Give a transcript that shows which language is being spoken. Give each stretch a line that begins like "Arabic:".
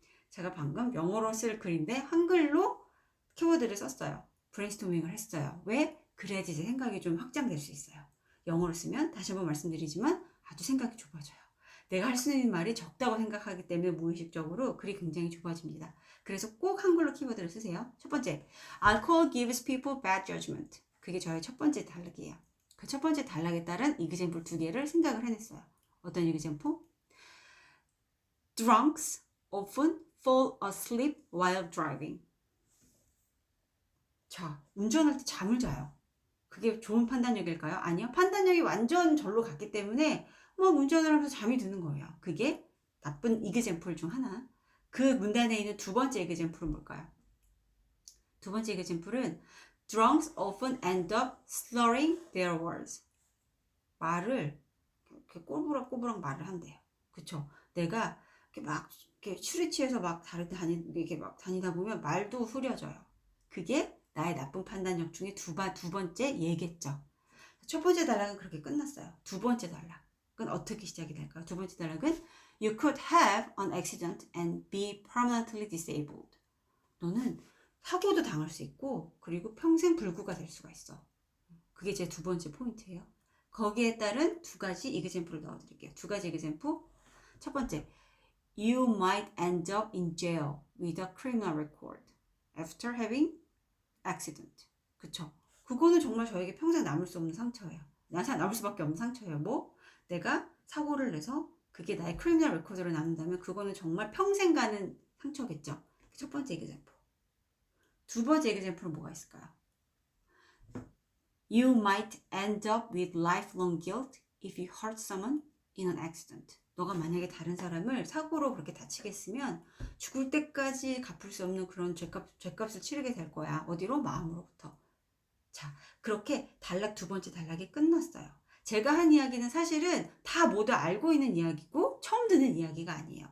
Korean: 제가 방금 영어로 쓸 글인데 한글로 키워드를 썼어요. 브레인스토밍을 했어요. 왜? 그래야지 제 생각이 좀 확장될 수 있어요. 영어로 쓰면 다시 한번 말씀드리지만 아주 생각이 좁아져요. 내가 할 수 있는 말이 적다고 생각하기 때문에 무의식적으로 글이 굉장히 좁아집니다. 그래서 꼭 한글로 키워드를 쓰세요. 첫 번째,
English: alcohol gives people bad judgment.
Korean: 그게 저의 첫 번째 단락이에요. 그 첫 번째 단락에 따른 이그젬플 두 개를 생각을 해냈어요. 어떤 이그젬플?
English: Drunks often fall asleep while driving.
Korean: 자, 운전할 때 잠을 자요. 그게 좋은 판단력일까요? 아니요. 판단력이 완전 절로 갔기 때문에 운전을 하면서 잠이 드는 거예요. 그게 나쁜 이그젬플 중 하나. 그 문단에 있는 두 번째 이그젬플은 뭘까요? 두 번째 이그젬플은
English: Drunks often end up slurring their words.
Korean: 말을 이렇게 꼬부락꼬부락 말을 한대요. 그쵸? 내가 이렇게 술에 취해서 다니다 보면 말도 흐려져요. 그게 나의 나쁜 판단력 중에 두 번째 얘겠죠. 첫 번째 단락은 그렇게 끝났어요. 두 번째 단락은 어떻게 시작이 될까요? 두 번째 단락은
English: You could have an accident and be permanently disabled.
Korean: 너는 사고도 당할 수 있고 그리고 평생 불구가 될 수가 있어. 그게 제 두 번째 포인트예요. 거기에 따른 두 가지 이그젬플을 넣어드릴게요. 두 가지 이그젬플. 첫 번째,
English: You might end up in jail with a criminal record after having accident.
Korean: 그쵸? 그거는 정말 저에게 평생 남을 수 없는 상처예요. 남을 수밖에 없는 상처예요. 뭐? 내가 사고를 내서 그게 나의 크리미널 레코드로 남는다면 그거는 정말 평생 가는 상처겠죠. 첫 번째 에그젬플. 두 번째 에그젬플은 뭐가 있을까요?
English: You might end up with lifelong guilt if you hurt someone in an accident.
Korean: 너가 만약에 다른 사람을 사고로 그렇게 다치게 했으면 죽을 때까지 갚을 수 없는 그런 죄값을 치르게 될 거야. 어디로? 마음으로부터. 자, 그렇게 두 번째 단락이 끝났어요. 제가 한 이야기는 사실은 다 모두 알고 있는 이야기고 처음 듣는 이야기가 아니에요.